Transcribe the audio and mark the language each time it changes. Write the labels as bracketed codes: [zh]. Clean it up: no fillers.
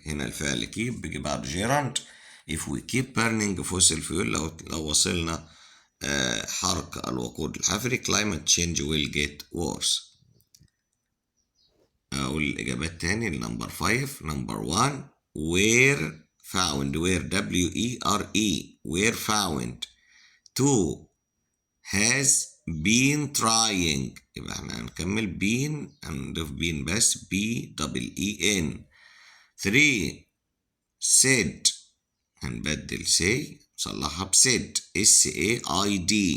[ar] هنا الفعل keep بيجي بعد gerund. [en] if we keep burning fossil fuel [ar] لو وصلنا حرق الوقود الحفري [en] climate change will get worse. [ar] أقول الإجابات تاني. [en] number 5. number 1 were found. were W-E-R-E were found. 2 has been trying. [ar] يبقى احنا هنكمل been هنضيف been بس B-E-E-N. 3 said هنبدل say نصلحها بsaid S-A-I-D.